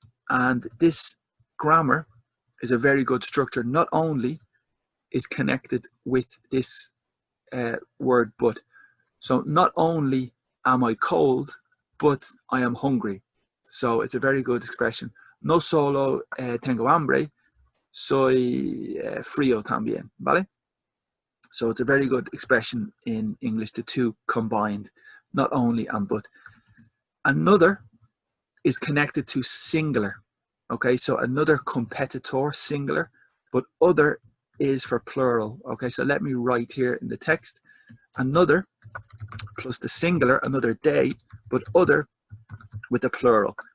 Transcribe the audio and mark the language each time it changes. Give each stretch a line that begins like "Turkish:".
English: And this grammar is a very good structure. Not only is connected with this word but. So not only am I cold, but I am hungry. So it's a very good expression.
Spanish: No solo tengo hambre, soy frío también, ¿vale?
English: So it's a very good expression in English, the two combined, not only and but. Another is connected to singular. Okay, so another competitor, singular, but other is for plural. Okay, so let me write here in the text, another plus the singular, another day, but other with the plural.